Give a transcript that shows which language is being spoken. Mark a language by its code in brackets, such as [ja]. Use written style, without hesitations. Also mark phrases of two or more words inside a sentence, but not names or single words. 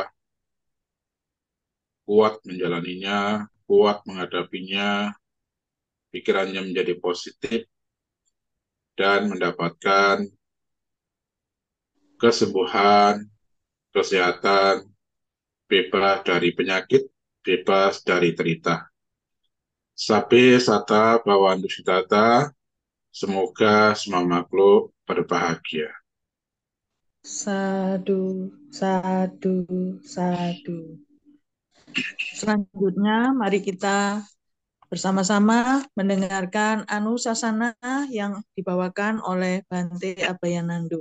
[id] kuat menjalaninya, kuat menghadapinya, pikirannya menjadi positif, dan mendapatkan kesembuhan, kesehatan, bebas dari penyakit, bebas dari derita. [pi] Sabe sata bawandu sitata, [id] semoga semua makhluk berbahagia. [pi] Sadu, sadu, sadu. [id] Selanjutnya, mari kita bersama-sama mendengarkan Anusasana yang dibawakan oleh Bante Abhayanando.